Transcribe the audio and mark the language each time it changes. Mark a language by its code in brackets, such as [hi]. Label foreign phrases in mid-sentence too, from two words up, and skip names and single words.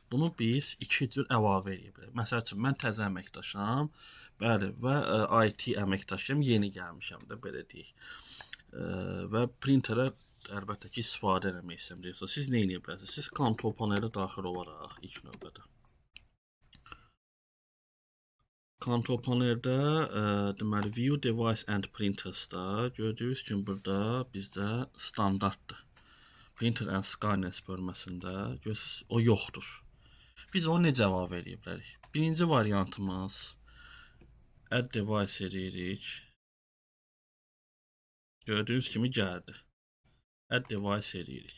[az] Bunu biz iki cür əlavə edə bilərik. Məsəl üçün, mən təzə əməkdaşam, bəli, və IT əməkdaşım, yeni gəlmişəm də, belə deyək. Və printerə əlbəttə ki, istifadə eləmək istəyirsiniz. Siz nə edə bilərsiniz? Siz kontrol panelə daxil olaraq ilk növbədə. Kontrol paneldə deməli [en] view device and printers-da [az] gördüyünüz kimi burada bizdə standartdır. [en] Printer and scanners [az] bölməsində görürsünüz, o yoxdur. Biz onu necə əlavə edə bilərik? Birinci variantımız [en] add device [az] edirik. Gördüyünüz kimi gəldi. [en] Add device [az] edirik.